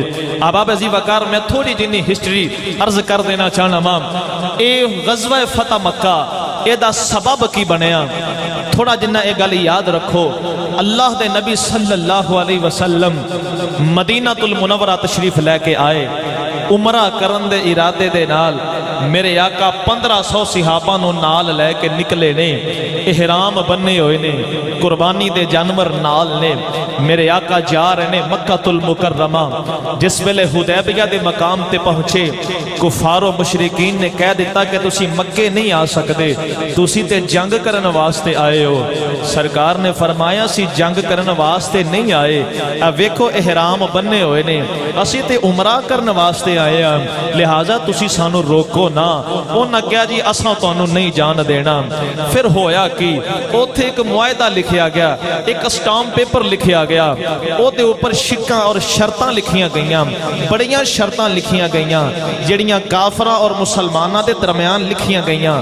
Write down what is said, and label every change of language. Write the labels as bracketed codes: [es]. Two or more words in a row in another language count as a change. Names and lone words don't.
[pa] احباب عزیز وقار، میں تھوڑی جنی ہسٹری عرض کر دینا چاہنا ماں. اے غزوہ فتح مکہ اے دا سبب کی بنیا، تھوڑا جنہ اے گل یاد رکھو. اللہ دے نبی [ar] صلی اللہ علیہ وسلم [pa] مدینہ المنورہ تشریف لے کے آئے. عمرہ کرن دے ارادے دے نال میرے آقا 1500 صحابہ نو نال لے کے نکلے نے. احرام بننے ہوئے نے، قربانی دے جانور نال نے. میرے آقا جا رہے نے مکہ المکرمہ. جس ویلے حدیبیہ دے مقام تے پہنچے، کفار و مشرکین نے کہہ دیتا کہ تسی مکے نہیں آ سکتے، تسی تے جنگ کرن واسطے آئے ہو. سرکار نے فرمایا سی جنگ کرن واسطے نہیں آئے، ویکھو احرام بننے ہوئے نے، اسی تے عمرہ کرن واسطے آئے ہیں، لہٰذا تسی سانو روکو ਰੋਕੋ ਨਾ। ਉਹਨਾਂ ਕਿਹਾ ਜੀ ਅਸਾਂ ਤੁਹਾਨੂੰ ਨਹੀਂ ਜਾਣ ਦੇਣਾ। ਫਿਰ ਹੋਇਆ ਕੀ, ਉੱਥੇ ਇੱਕ ਮੁਆਇਦਾ ਲਿਖਿਆ ਗਿਆ, ਇੱਕ ਸਟਾਂਪ ਪੇਪਰ ਲਿਖਿਆ ਗਿਆ, ਉਹਦੇ ਉੱਪਰ ਸ਼ਿੱਕਾਂ ਔਰ ਸ਼ਰਤਾਂ ਲਿਖੀਆਂ ਗਈਆਂ, ਬੜੀਆਂ ਸ਼ਰਤਾਂ ਲਿਖੀਆਂ ਗਈਆਂ ਜਿਹੜੀਆਂ ਕਾਫਰਾਂ ਔਰ ਮੁਸਲਮਾਨਾਂ ਦੇ ਦਰਮਿਆਨ ਲਿਖੀਆਂ ਗਈਆਂ।